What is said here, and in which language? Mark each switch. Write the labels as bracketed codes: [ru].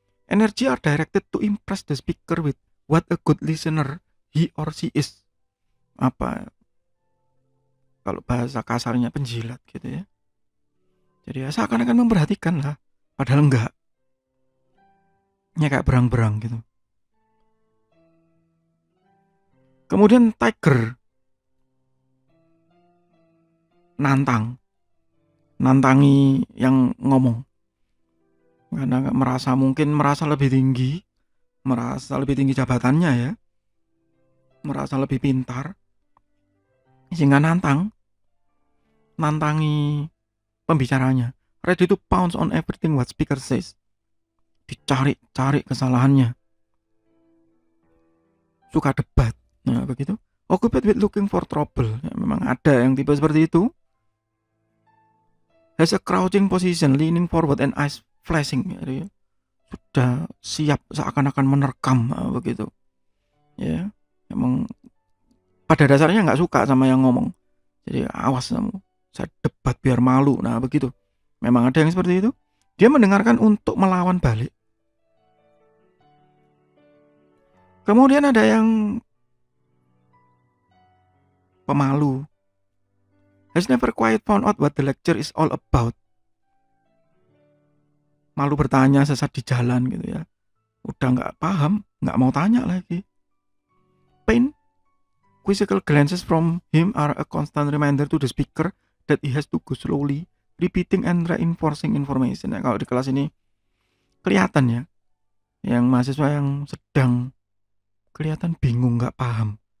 [en] Energy are directed to impress the speaker with what a good listener he or she is. [id] Apa kalau bahasa kasarnya penjilat gitu ya. Jadi ya seakan-akan memperhatikan lah, padahal enggak. Ya kayak berang-berang gitu. Kemudian tiger, nantangi yang ngomong. Karena merasa lebih tinggi, merasa lebih tinggi jabatannya ya, merasa lebih pintar, sehingga nantangi pembicaranya, [en] ready to pounce on everything what speaker says. [id] Dicari kesalahannya, suka debat. Nah begitu. [en] Occupied with looking for trouble. [id] Ya, memang ada yang tipe seperti itu. [en] Has a crouching position, leaning forward and eyes flashing. [id] Jadi, sudah siap seakan-akan menerkam begitu. Ya, memang pada dasarnya nggak suka sama yang ngomong. Jadi awas kamu, saya debat biar malu. Nah begitu. Memang ada yang seperti itu. Dia mendengarkan untuk melawan balik. Kemudian ada yang pemalu. [en] Has never quite found out what the lecture is all about. [id] Malu bertanya sesat di jalan gitu ya. Udah nggak paham, nggak mau tanya lagi. [en] Pain, quizzical glances from him are a constant reminder to the speaker that he has to go slowly, repeating and reinforcing information. [id] Nah, kalau di kelas ini kelihatan ya, yang mahasiswa yang sedang kelihatan bingung, nggak paham.